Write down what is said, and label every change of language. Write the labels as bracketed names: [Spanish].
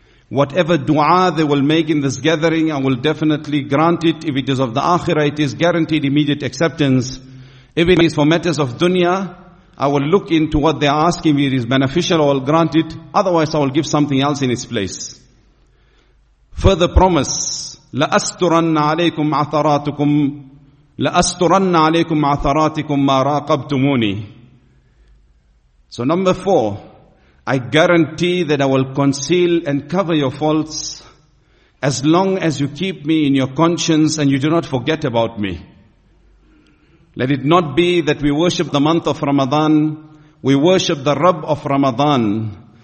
[English] Whatever dua they will make in this gathering, I will definitely grant it. If it is of the akhirah, it is guaranteed immediate acceptance. If it is for matters of dunya, I will look into what they are asking. If it is beneficial, I will grant it. Otherwise, I will give something else in its place. Further promise, [Arabic] لَأَسْتُرَنَّ عَلَيْكُمْ عَثَرَاتُكُمْ لَأَسْتُرَنَّ عَلَيْكُمْ عَثَرَاتِكُمْ مَا رَاقَبْتُمُونِي. [English] So number four, I guarantee that I will conceal and cover your faults as long as you keep me in your conscience and you do not forget about me. Let it not be that we worship the month of Ramadan, we worship the Rabb of Ramadan.